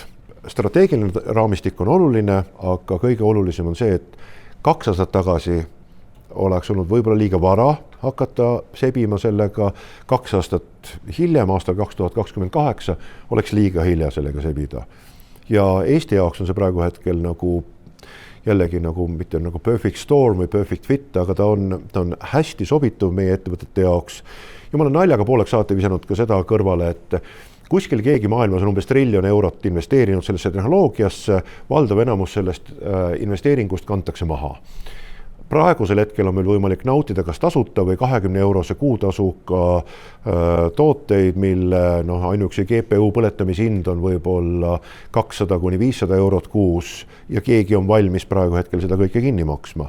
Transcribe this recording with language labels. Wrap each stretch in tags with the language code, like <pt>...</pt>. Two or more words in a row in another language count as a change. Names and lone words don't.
<et>Strateegiline raamistik on oluline, aga kõige olulisem on see, et 2 aastat tagasi oleks olnud võib-olla liiga vara hakata sebima sellega, 2 aastat hiljem, aastal 2028, oleks liiga hilja sellega sebida. Ja Eesti jaoks on see praegu hetkel nagu jällegi nagu mitte nagu</et> <en>perfect storm</en> <et>või</et> <en>perfect fit,</en> <et>aga ta on hästi sobituv meie ettevõtete jaoks. Ja ma olen naljaga pooleks saate visanud ka seda kõrvale, et kuskil keegi maailmas on umbes $1 trillion investeerinud sellesse tehnoloogiasse, valdav enamus sellest investeeringust kantakse maha. Praegusel hetkel on meil võimalik nautida kas tasuta või 20 € kuutasuga tooteid, mille ainuüksi GPU põletamishind on võib-olla 200–500 € kuus ja keegi on valmis praegu hetkel seda kõike kinni maksma.</et>